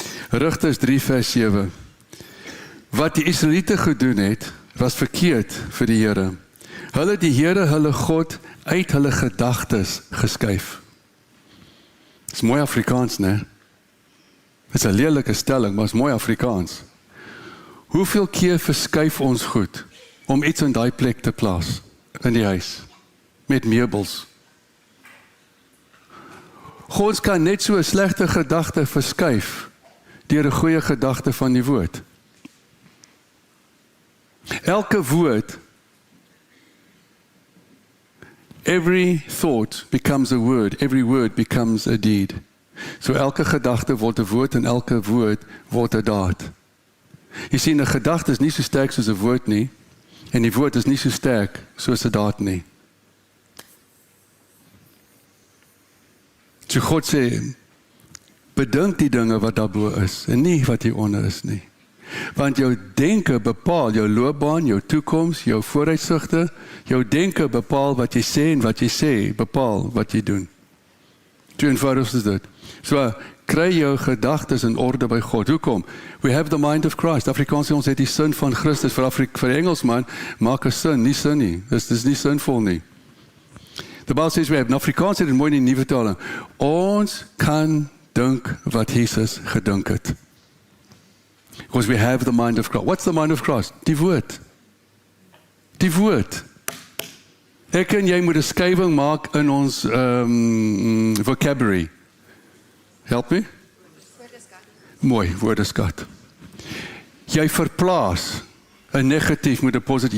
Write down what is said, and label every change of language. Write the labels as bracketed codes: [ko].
[af] Rigters 3 vers 7. Wat die Israeliete gedoen het, was verkeerd vir die Here. Hulle die Here, hulle God, uit hulle gedagtes geskuif. Dit is mooi Afrikaans, né? Dit is 'n lelike stelling, maar is mooi Afrikaans. Hoeveel keer verskuif ons goed om iets in daai plek te plaas in die huis met meubels? Ons kan net so 'n slegte gedagte verskuif deur 'n goeie gedagte van die woord. Elke woord, [en] every thought becomes a word, every word becomes a deed. [af] So elke gedagte word 'n woord en elke woord word 'n daad. Jy sien, 'n gedagte is nie so sterk soos 'n woord nie, en die woord is nie so sterk soos 'n daad nie. So God sê, bedink die dinge wat daarbo is, en nie wat hieronder is nie. Want jou denke bepaal jou loopbaan, jou toekoms, jou vooruitsigte, jou denke bepaal wat jy sê en wat jy sê, bepaal wat jy doen. Toe eenvoudig is dit. So, kry jou gedagtes in orde by God. Hoekom? [en] We have the mind of Christ. [af] Afrikaans sê ons het die sin van Christus. Vir Engelsman, maak 'n sin, nie sin nie. Dis nie sinvol nie. [en] The Bible says we have, [af] in Afrikaans sê dit mooi in die nuwe vertaling, ons kan dink wat Jesus gedink het. [en] Because we have the mind of Christ. What's the mind of Christ? [af] Die woord. Die woord. Ek en jy moet 'n skywing maak in ons vocabulary. [en] Help me? [af] Mooi, woordeskat. Jy verplaas 'n negatief met 'n positief.